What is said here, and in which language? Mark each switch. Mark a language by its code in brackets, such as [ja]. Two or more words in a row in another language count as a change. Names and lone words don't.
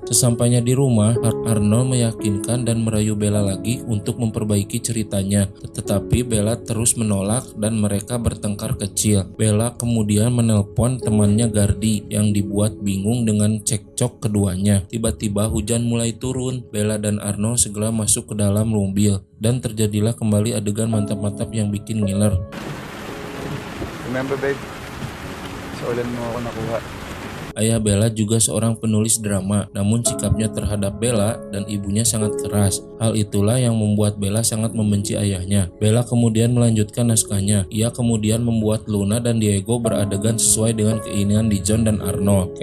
[id] Sesampainya di rumah, Arnold meyakinkan dan merayu Bella lagi untuk memperbaiki ceritanya, tetapi Bella terus menolak dan mereka bertengkar kecil. Bella kemudian menelpon temannya Gardi yang dibuat bingung dengan cekcok keduanya. Tiba-tiba hujan mulai turun. Bella dan Arnold segera masuk ke dalam mobil dan terjadilah kembali adegan mantap-mantap yang bikin ngiler. [en] Remember babe, [tl] sa ulan mo ako nakuha. [id] Ayah Bella juga seorang penulis drama, namun sikapnya terhadap Bella dan ibunya sangat keras. Hal itulah yang membuat Bella sangat membenci ayahnya. Bella kemudian melanjutkan naskahnya. Ia kemudian membuat Luna dan Diego beradegan sesuai dengan keinginan Dijon dan Arnold.